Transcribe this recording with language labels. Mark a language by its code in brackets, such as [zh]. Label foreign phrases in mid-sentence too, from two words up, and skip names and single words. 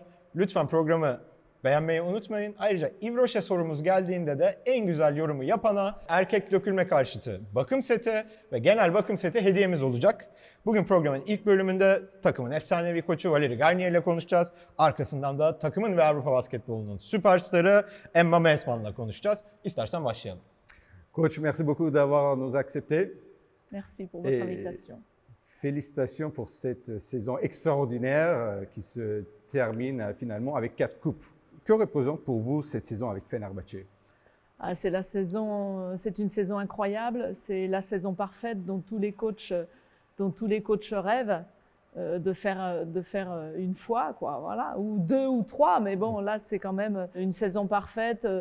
[tr] Lütfen programı beğenmeyi unutmayın. Ayrıca İbroşe sorumuz geldiğinde de en güzel yorumu yapana erkek dökülme karşıtı bakım seti ve genel bakım seti hediyemiz olacak. Bugün programın ilk bölümünde takımın efsanevi koçu Valeri Garnier ile konuşacağız. Arkasından da takımın ve Avrupa basketbolunun süperstarı Emma Meesman'la konuşacağız. İstersen başlayalım. [fr] Coach, merci beaucoup d'avoir nous accepté. Merci pour votre invitation. Félicitations pour cette saison extraordinaire qui se termine finalement avec 4 coupes. Que représente pour vous cette saison avec Fenerbahçe? C'est une saison incroyable, c'est la saison parfaite dont tous les coachs rêvent de faire une fois, quoi, voilà, ou 2 ou 3, mais bon, là c'est quand même une saison parfaite